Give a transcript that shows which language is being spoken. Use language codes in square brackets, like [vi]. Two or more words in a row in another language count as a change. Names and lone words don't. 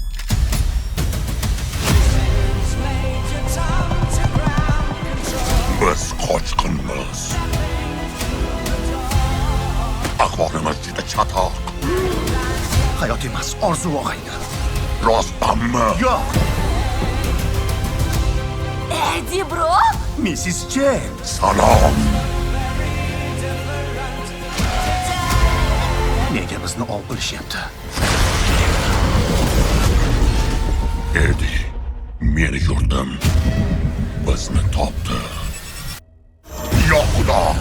[uz] Biz qochqinmiz. Ahvolimiz juda chatoq. Hayot emas, orzu og'ayni. Rostdanmi? Yo'q, Eddie bro! Mrs. Chen. Salom. Nega bizni ov qilishyapti? Edi, meni yurdim. Bizni topdi. Yo Xudo.